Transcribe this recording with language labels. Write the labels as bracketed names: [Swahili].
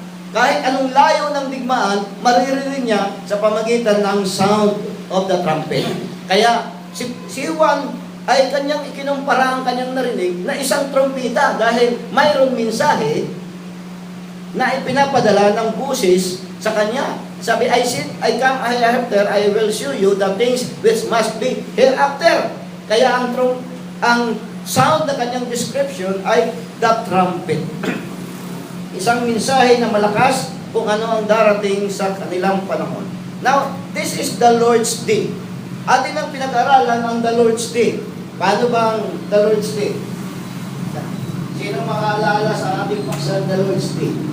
[Filipino] Kahit anong layo ng digmaan, maririnig niya sa pamagitan ng [English] sound of the trumpet. [Filipino] Kaya si Juan ay kanyang ikinumpara ang kanyang narinig na isang trumpeta dahil mayroong mensahe na ipinapadala ng busis sa kanya. [English] Sabi, I come hereafter, I will show you the things which must be hereafter. [Filipino] Kaya ang sound na kanyang description ay the trumpet. Isang mensahe na malakas kung ano ang darating sa kanilang panahon. [English] Now, this is the Lord's Day. [Filipino] Atin ang pinag-aralan ang the Lord's Day. Paano ba ang the Lord's Day? Sino makaalala sa ating paksa the Lord's Day?